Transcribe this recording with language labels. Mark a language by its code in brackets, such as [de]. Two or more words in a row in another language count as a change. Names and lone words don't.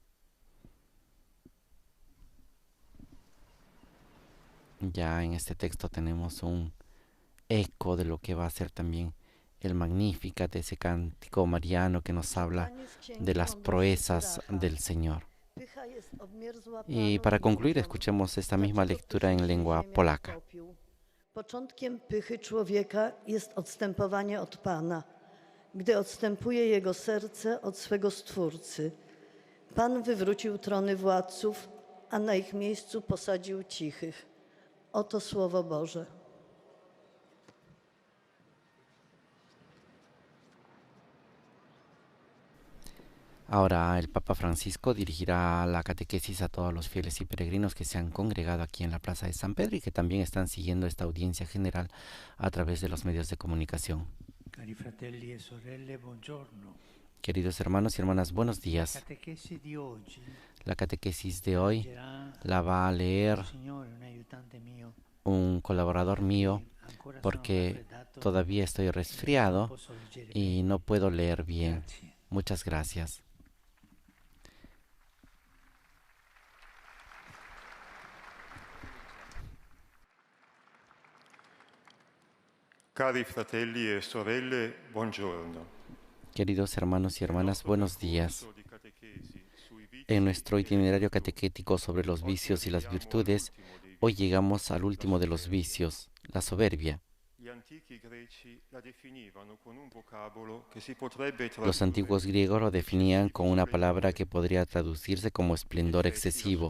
[es] Ya en este texto tenemos un eco de lo que va a ser también el Magnificat, de ese cántico mariano que nos habla de las proezas del Señor. Y para concluir, escuchemos esta misma lectura en lengua polaca. [pl] Początkiem pychy człowieka jest odstępowanie od Pana, gdy odstępuje jego serce od swego Stwórcy. Pan wywrócił trony władców, a na ich miejscu posadził cichych. Oto Słowo Boże. [es] Ahora el Papa Francisco dirigirá la catequesis a todos los fieles y peregrinos que se han congregado aquí en la Plaza de San Pedro y que también están siguiendo esta audiencia general a través de los medios de comunicación. [it] Cari fratelli e sorelle, buongiorno. [es] Queridos hermanos y hermanas, buenos días. La catequesis de hoy la va a leer un colaborador mío porque todavía estoy resfriado y no puedo leer bien. Muchas gracias. [it] Cari fratelli e sorelle, buongiorno. [es] Queridos hermanos y hermanas, buenos días. En nuestro itinerario catequético sobre los vicios y las virtudes, hoy llegamos al último de los vicios, la soberbia. Los antiguos griegos lo definían con una palabra que podría traducirse como esplendor excesivo.